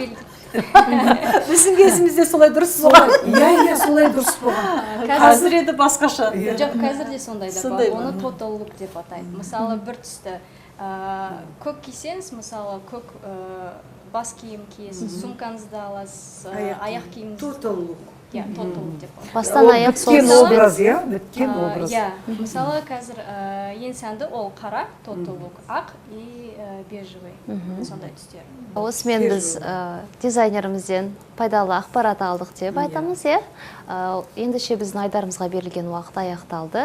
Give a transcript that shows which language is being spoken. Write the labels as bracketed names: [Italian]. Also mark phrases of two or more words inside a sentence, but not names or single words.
[Kazakh] Біздің кезімізде солай дұрыс болған. Иә, солай дұрыс болған. Қазір еді басқаша. Жоқ, қазір де сондай да бар. Оны [English] total look [Kazakh] деп атайды. Мысалы, бір түсті көк кисеңіз, мысалы, көк бас киім киесіз, сумкаңызды аласыз, аяқ киіміңізді. [English] Total look. Total look [Kazakh] деп атайды. Бастан аяқ Біткен образ, біткен образ. Мысалы, қазір ең сәнді ол қара, [English] total look, [Kazakh] ақ [Russian] и бежевый, [Kazakh] сондай түстер. Осымен біз дизайнерімізден пайдалы ақпарат алдық деп айтамыз, ендеше біздің айдарымызға берілген уақыт аяқталды.